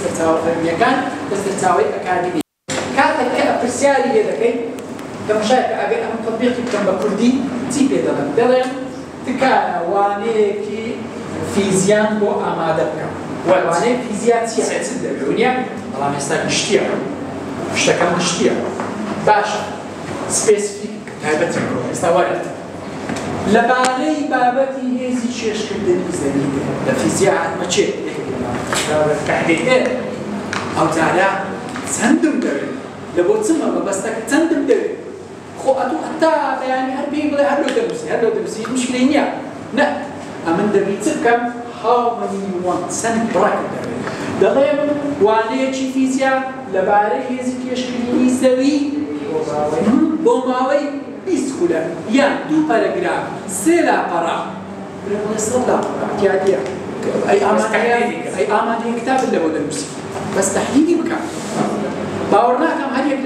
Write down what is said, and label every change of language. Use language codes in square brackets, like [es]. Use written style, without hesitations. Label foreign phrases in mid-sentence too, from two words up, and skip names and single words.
[ckb] سەرچاوە فەرمیەکان لە سەرچاوەی ئەکادمی کاتێک کە پرسیاری لێ دەکەین دەمەشایە کە ئەگەر ئەم تەطبیقی بکەم بە کوردی چی پێ دەڵێن دەڵێن تکایە وانەیەکی فیزیان بۆ ئامادە بکەم وانەیە فیزیا چیە چ دەبێ ونیە بەڵام ئێستا گشتیە شتەکەم گشتیە باشە سپێسیفیک تایبەتی ئێستا وەرە لەبارەی بابەتی هێزی چێشکردنی زەوی لە فیزیا هاتمە چێ تحدید ئەو جارە چەندم دەوێت لە بۆ چمە مەبەستەکە چەندم دەوێت خۆ ئەتوو هەتا بەیانی هەر پێی بڵێ هەر لۆ دەنووسی مشکلەی نییە نە ئەمن دەبی چ بکەم [en] how many you want [ckb] چەند بڕەکت دەوێت دەڵێم وانەیەکی فیزیا لەبارەی هێزی چێشکردنی زەوی بۆ ماوەی 20 خولە یان 2 پەرەگراف 3 لاپەڕە بڵێ 100 لاپەڕە احتیاطیە ئەی ئامادەیە کتابت لەبۆ دەنووسی بەس تەحلیلی بکە باوەڕ ناکەم هەر یەک لە